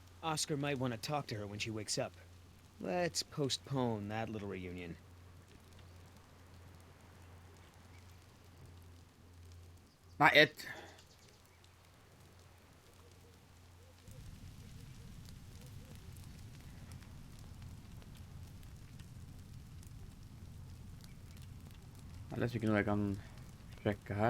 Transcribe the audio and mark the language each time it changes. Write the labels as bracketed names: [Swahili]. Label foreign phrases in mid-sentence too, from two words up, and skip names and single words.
[English] Oscar might want to talk to her when she wakes up. Let's postpone that little reunion. [Norwegian] Nei, ett. Jeg leser ikke noe jeg kan sjekke her.